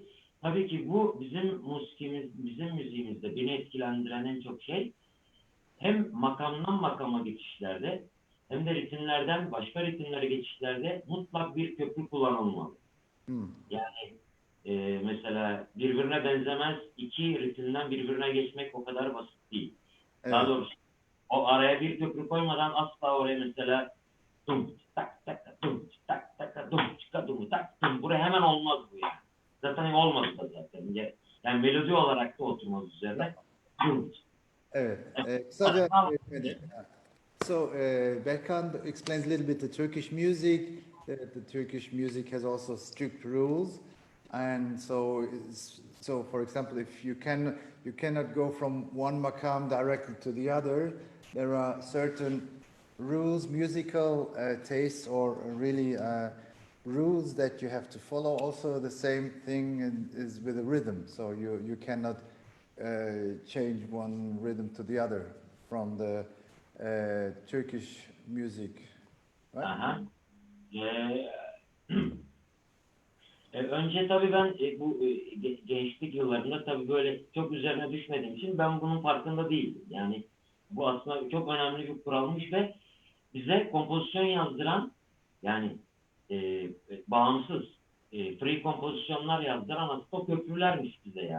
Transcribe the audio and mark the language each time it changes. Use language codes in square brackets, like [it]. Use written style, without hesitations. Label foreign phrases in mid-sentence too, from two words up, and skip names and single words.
[tr] Tabii ki bu bizim müziğimizde beni etkilendiren en çok şey, hem makamdan makama geçişlerde hem de ritimlerden başka ritimlere geçişlerde mutlak bir köprü kullanılmalı. Yani mesela birbirine benzemez iki ritimden birbirine geçmek o kadar basit değil. Evet. Daha doğrusu o araya bir köprü koymadan asla oraya mesela dum tak tak dum tak tak dum dum tak dum, buraya hemen olmaz bu yani. Zaten olmadı da zaten. Yani melodi olarak da oturmaz üzerine. Dum. Evet. [en] Kısaca so Berkant explains a little bit the Turkish music. The Turkish music has also strict rules, and so for example, if you cannot go from one makam directly to the other. There are certain rules, musical tastes, or really rules that you have to follow. Also, the same thing is with the rhythm. So you cannot change one rhythm to the other from the Turkish music, right? Aha. [tr] Önce tabii ben bu gençlik yıllarında tabii böyle çok üzerine düşmediğim için ben bunun farkında değildim. Yani bu aslında çok önemli bir kuralmış ve bize kompozisyon yazdıran, yani bağımsız free kompozisyonlar yazdıran aslında o köprülermiş bize yani.